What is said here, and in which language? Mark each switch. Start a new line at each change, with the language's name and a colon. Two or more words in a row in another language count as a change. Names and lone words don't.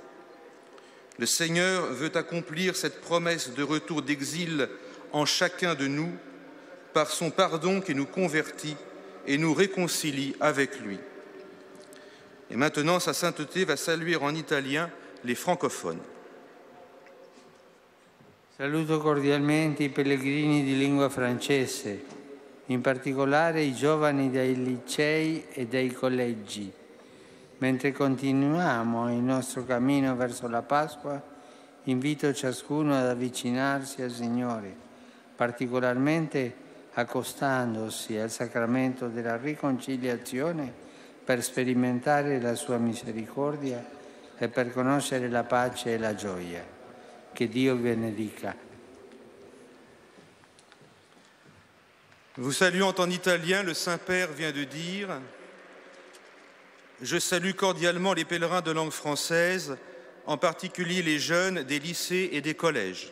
French: Le Seigneur veut accomplir cette promesse de retour d'exil en chacun de nous par son pardon qui nous convertit et nous réconcilie avec lui. Et maintenant, sa sainteté va saluer en italien les francophones.
Italian: Saluto cordialmente i pellegrini di lingua francese, in particolare i giovani dei licei e dei collegi. Mentre continuiamo il nostro cammino verso la Pasqua, invito ciascuno ad avvicinarsi al Signore, particolarmente accostandosi al sacramento della riconciliazione per sperimentare la sua misericordia e per conoscere la pace e la gioia.
French: Que Dieu
Italian: benedica.
French: Vous saluant en italien, le Saint-Père vient de dire « Je salue cordialement les pèlerins de langue française, en particulier les jeunes des lycées et des collèges.